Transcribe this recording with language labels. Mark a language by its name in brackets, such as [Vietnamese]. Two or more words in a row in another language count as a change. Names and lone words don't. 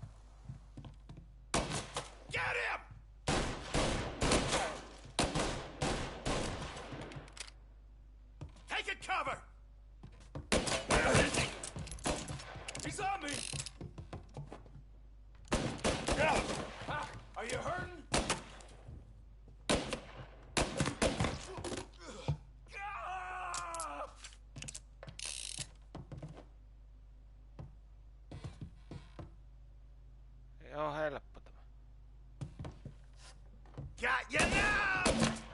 [English] Get him! Take it cover! He's on me! Huh? Are you hurting? [Finnish] Ei oo helppo tämä. [English] Got you now!